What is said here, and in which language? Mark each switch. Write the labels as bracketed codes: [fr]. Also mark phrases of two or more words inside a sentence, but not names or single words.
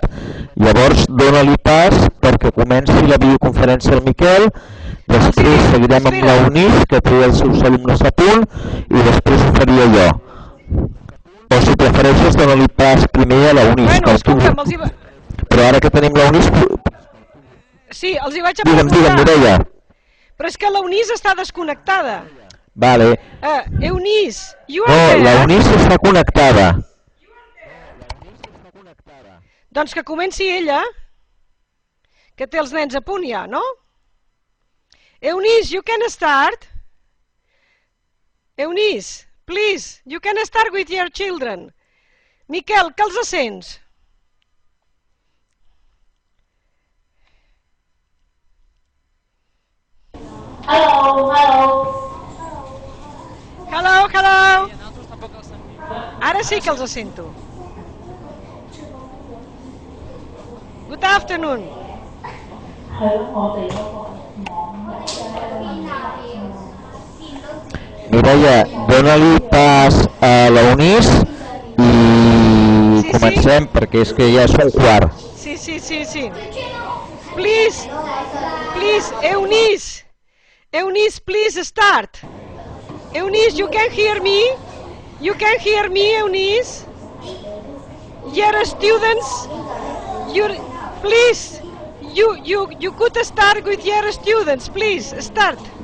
[ca] Llavors dóna-li pas perquè comenci la videoconferència al Miquel, després seguirem amb la UNIS que té els seus alumnes a punt i després ho faria jo. O si prefereixes dóna-li pas primer a la UNIS. Bueno, escolta'm, els hi va... Però ara que tenim la UNIS... Sí, els hi vaig a preguntar. Digue'm, Mireia. Però és que la UNIS està desconnectada. Vale. [en] Eunice, you are there? [ca] No, la UNIS està connectada. Doncs que comenci ella, que té els nens a punt ja, no? [en] Eunice, you can start. Eunice, please, you can start with your children. [ca] Miquel, que els sents? [en] Hello, hello. Hello, hello. [ca] Ara sí que els sento. [en] Good afternoon. [ca] Mireia, dóna-li pas a la UNIS i comencem perquè és que ja és un quart. Sí. [en] Please, Eunice, please start. Eunice, you can hear me? You can hear me, Eunice? Your students, please, you could start with your students, please, start.